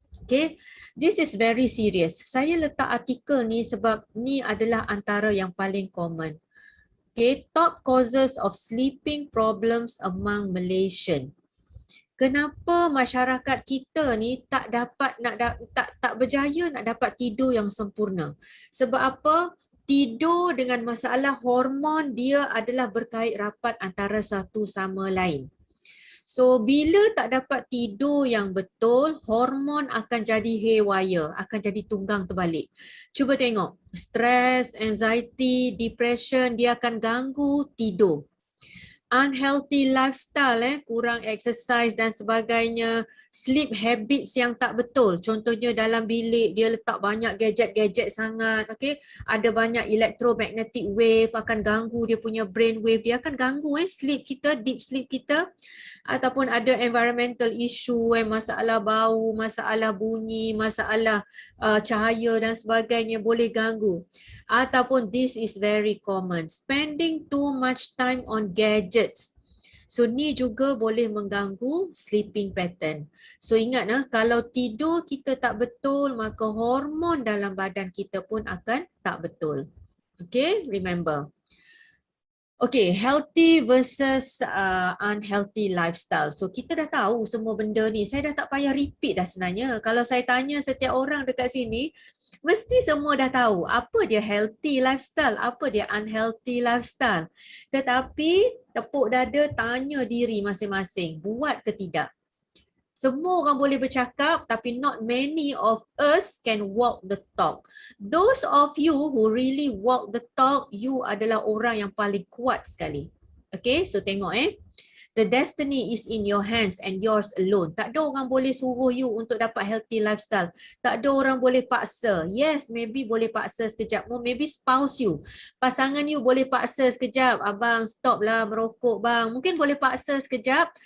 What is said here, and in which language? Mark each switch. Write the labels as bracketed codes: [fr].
[en] Okay, this is very serious. [ms] Saya letak artikel ni sebab ni adalah antara yang paling common. [en] Okay, top causes of sleeping problems among Malaysian. [ms] Kenapa masyarakat kita ni tak dapat tak berjaya nak dapat tidur yang sempurna? Sebab apa? Tidur dengan masalah hormon dia adalah berkait rapat antara satu sama lain. So bila tak dapat tidur yang betul, hormon akan jadi haywire, akan jadi tunggang terbalik. Cuba tengok, stress, anxiety, depression, dia akan ganggu tidur. [en] Unhealthy lifestyle, [ms] kurang exercise dan sebagainya, [en] sleep habits [ms] yang tak betul. Contohnya dalam bilik dia letak banyak gadget-gadget sangat, okay? Ada banyak electromagnetic wave akan ganggu dia punya brain wave, dia akan ganggu sleep kita, [en] deep sleep [ms] kita. Ataupun ada environmental issue, masalah bau, masalah bunyi, masalah cahaya dan sebagainya boleh ganggu. Ataupun [en] this is very common, spending too much time on gadgets. [ms] So ni juga boleh mengganggu sleeping pattern. So ingat kalau tidur kita tak betul, maka hormon dalam badan kita pun akan tak betul. [en] Okay, remember. Okay, healthy versus unhealthy lifestyle. [ms] So kita dah tahu semua benda ni. Saya dah tak payah repeat dah sebenarnya. Kalau saya tanya setiap orang dekat sini, mesti semua dah tahu apa dia healthy lifestyle, apa dia unhealthy lifestyle. Tetapi tepuk dada tanya diri masing-masing, buat ke tidak? Semua orang boleh bercakap tapi [en] not many of us can walk the talk. Those of you who really walk the talk, you [ms] adalah orang yang paling kuat sekali. [en] Okay, so [ms] tengok [en] the destiny is in your hands and yours alone. [ms] Tak ada orang boleh suruh you untuk dapat healthy lifestyle. Tak ada orang boleh paksa. [en] Yes, maybe [ms] boleh paksa sekejap. [en] Maybe spouse you, [ms] pasangan you boleh paksa sekejap. Abang stop lah merokok bang. Mungkin boleh paksa sekejap.